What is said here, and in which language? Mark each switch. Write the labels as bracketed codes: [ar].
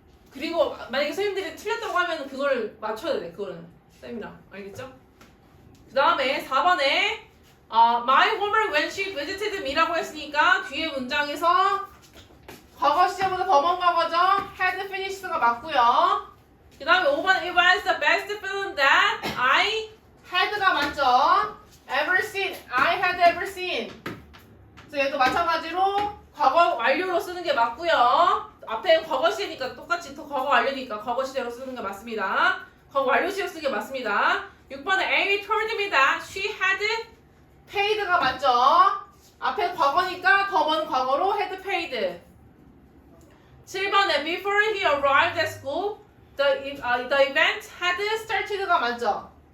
[ko] 그리고 만약에 선생님들이 틀렸다고 하면 그걸 맞춰야 돼. 그거는 쌤이랑 알겠죠? 그 다음에 4번에 [en] My homework when she visited me [ko] 라고 했으니까 뒤에 문장에서 과거 시제보다 더 먼 과거죠. had finished가 맞고요. 그 다음에 5번 [en] It was the best film that I had가 [ko] 맞죠. [en] Ever seen. I had ever seen. [ko] 그래서 얘도 마찬가지로 과거 완료로 쓰는 게 맞고요. 앞에 과거 시제니까 똑같이 또 과거 완료니까 과거 시제로 쓰는 게 맞습니다. 과거 완료 시제로 쓰는 게 맞습니다. [en] 6번에 Amy told me that she had paid가 [ko] 맞죠. 앞에 과거니까 더 먼 과거로 had paid. 7번에 [en] before he arrived at school the event had started가 [ko] 맞죠.